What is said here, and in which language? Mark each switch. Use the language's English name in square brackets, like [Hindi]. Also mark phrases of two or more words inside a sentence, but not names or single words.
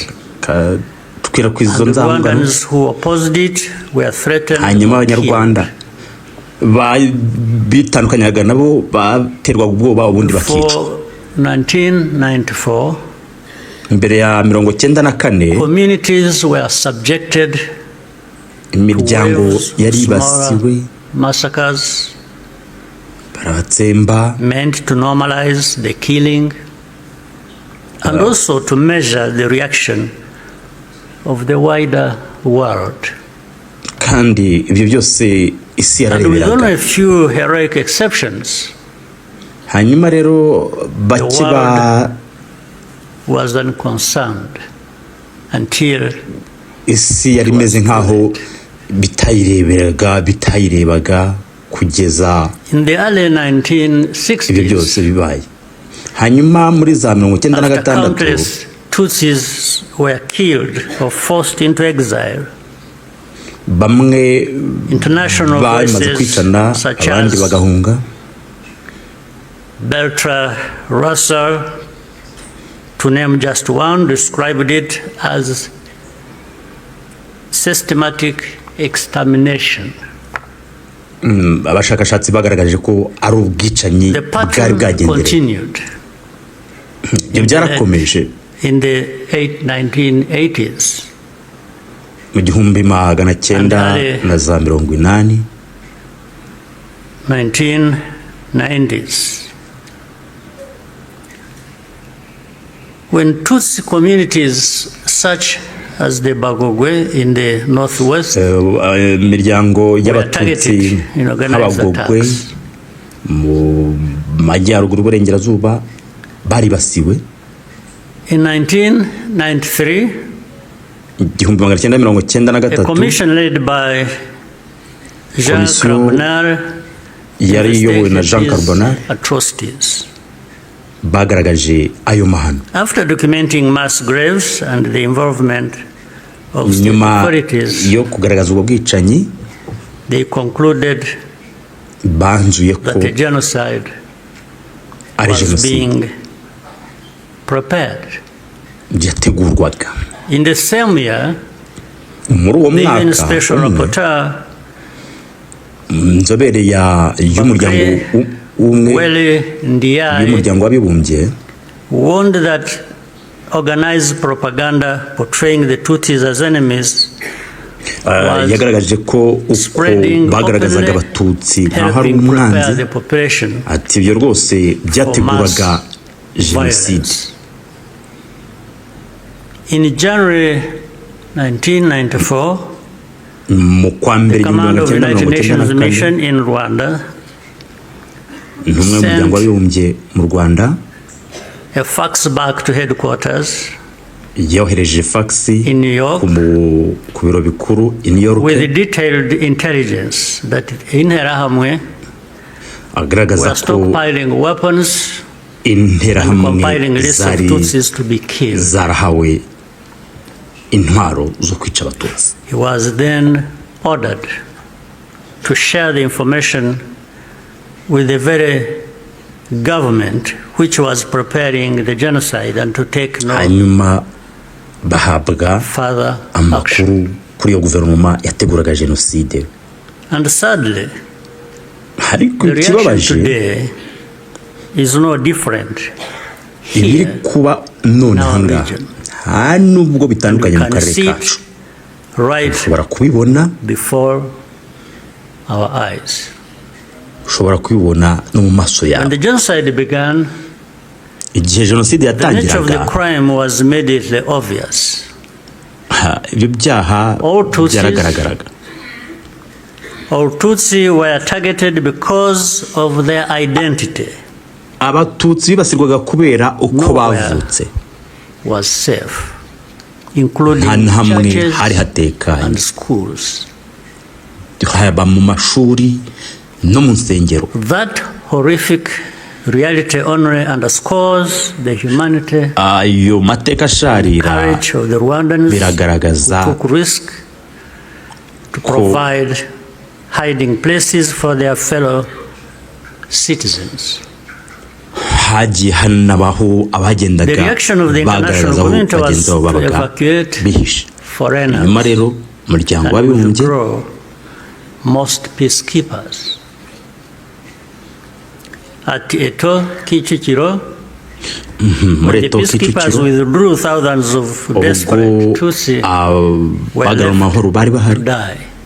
[English] And the Rwandans who opposed it were threatened or killed. Before 1994, communities were subjected [Kinyarwanda] imiryango yaribasiwe, [English] massacres [Kinyarwanda] baratsemba, [English] meant to normalize the killing and also to measure the reaction of the wider world. [Kinyarwanda] Kandi ibyo byose isi yarareberaga. [English] And with only a few heroic exceptions, [Kinyarwanda] hanyuma rero bakiba [English] was unconcerned until [Kinyarwanda] isi yari imeze nkaho bitayirebaga kugeza [English] in the early 1960s. [Kinyarwanda] Ibyo byose bibaye hanyuma muri za 1996 [English] Tutsis were killed or forced into exile. [Kinyarwanda] Bamwe [English] international voices such as [Kinyarwanda] bagahunga. [English] Bertrand Russell, to name just one, described it as systematic extermination. [Kinyarwanda] Abashakashatsi bagaragaje ko ari ubwicanyi bwari bwagendereye. Ibyo byarakomeje [English] in the 1980s. [Kinyarwanda] Mu 1980 [English] 1990s. When Tutsi communities such as the Bagogwe in the northwest [Kinyarwanda] imiryango y'abatutsi nk'abagogwe mu majyaruguru y'uburengerazuba baribasiwe [English] in 1993, a 1993 commission led by Jean Carbonell [Kinyarwanda] yari iyobowe na Jean Carbonell [English] atrocities. [Kinyarwanda] Bagaragaje ayo mahano. [English] After documenting mass graves and the involvement of state authorities, [Kinyarwanda] yo kugaragaza ubwo bwicanyi, [English] they concluded that the genocide was being prepared. In the same year, the UN Special Rapporteur [Kinyarwanda] y'umuryango w'abibumbye [English] warned that organized propaganda portraying the Tutsis as enemies [Kinyarwanda] yagaragaje ko uko bagaragazaga abatutsi nkaho ari umwanzi, ati ibyo rwose byateguraga genocide. [English] In January 1994, [Kinyarwanda] mu kwa mbere [English] the command of the United Nations mission in Rwanda [Kinyarwanda] n'umuryango w'abibumbye mu Rwanda [English] a fax back to headquarters [Kinyarwanda] yohereje fax [English] in New York [Kinyarwanda] ku biro bikuru [English] in New York with detailed intelligence that Interahamwe [Kinyarwanda] agaragaza [English] ko stockpiling weapons [Kinyarwanda] Interahamwe zarahawe intwaro zo kwica abatutsi. [English] He was then ordered to share the information with the very government which was preparing the genocide and to take no further action. [Kinyarwanda] Kuri yo guverinoma yateguraga genocide. [English] And sadly, the reaction today is no different here in our region. [Kinyarwanda] Nubwo bitandukanye mu karere kacu, ushobora kubibona [English] before our eyes. [Kinyarwanda] Ushobora kubibona no mu maso yawe. [English] When the genocide began, [Kinyarwanda] igihe genocide [English] the nature of the [Kinyarwanda] yatangiraga, [English] crime was immediately obvious. [Kinyarwanda] ibyo byaha byaragaragaraga. [English] All Tutsi were targeted because of their identity. [Kinyarwanda] Abatutsi bibasirwaga kubera uko bavutse. [English] Was safe, including churches and schools. [Kinyarwanda] Haba mu mashuri no mu nsengero. [English] That horrific reality only underscores the humanity [Kinyarwanda] ayo mateka asharira [English] courage of the Rwandans [Kinyarwanda] biragaragaza [English] who took risk to provide hiding places for their fellow citizens. [Kinyarwanda] hagiye hanabaho abagendaga bagaragaza aho bagenzi babo babaga bihishe. Nyuma rero umuryango w'abibumbye [English] most peacekeepers at Eto Kicukiro, the peacekeepers withdrew thousands of desperate Tutsi were left to die.